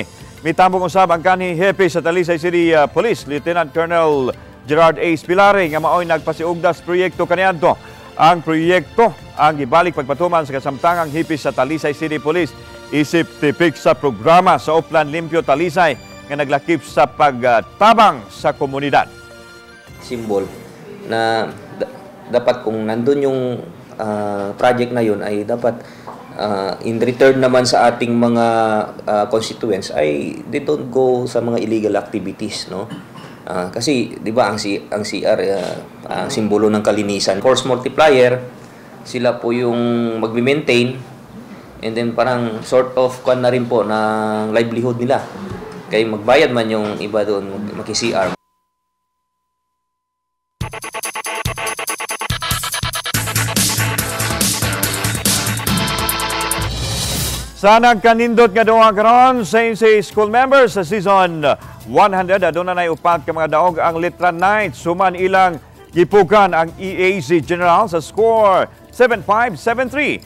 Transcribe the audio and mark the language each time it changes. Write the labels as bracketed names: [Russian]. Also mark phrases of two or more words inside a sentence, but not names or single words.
[Cebuano] Mitambong usab ang kanhi hepe sa Talisay City Police, Lieutenant Colonel Gerard A. Spilare nga maoy nagpasiugdas proyekto kaniadto. Ang proyekto ang gibalik pagpatuman sa kasamtangang hipis sa Talisay City Police isip tipik sa programa sa Uplan Limpyo Talisay nga naglakip sa pagtabang sa komunidad. [Filipino] Simbol na dapat kung nandun yung project na yun ay dapat [English] in return [Filipino] naman sa ating mga constituents ay [English] they don't go [Filipino] sa mga illegal activities, no? Kasi 'di ba ang CR ang simbolo ng kalinisan. [English] Force multiplier, [Filipino] sila po yung magme-maintain [English] and then [Filipino] parang [English] sort of [Filipino] kwan na rin po ng livelihood nila. Kaya magbayad man yung iba doon maki-CR. [Cebuano] Sa nagkanindot nga duwa karon sa school members sa season 100 aduna nay upat ka mga daog ang Litra Knights suman ilang gipukan ang EAC General sa score 7-5, 7-3.